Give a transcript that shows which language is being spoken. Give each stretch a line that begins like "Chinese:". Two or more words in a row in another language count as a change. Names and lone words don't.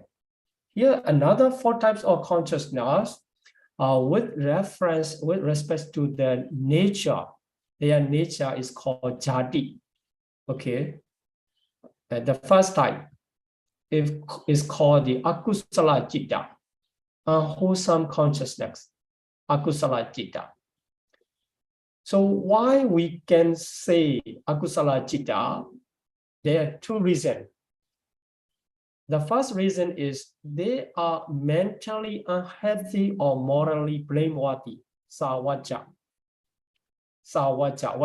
English: Here, another 4 types of consciousness with respect to the nature. Their nature is called jati. Okay. The first type is called the
Pali: akusala citta,
English: unwholesome consciousness,
Pali: akusala citta.
English: So why we can say
Pali: akusala citta?
English: There are 2 reasons. The first reason is they are mentally unhealthy or morally blameworthy.
Pali: Sawaja. Sawaja.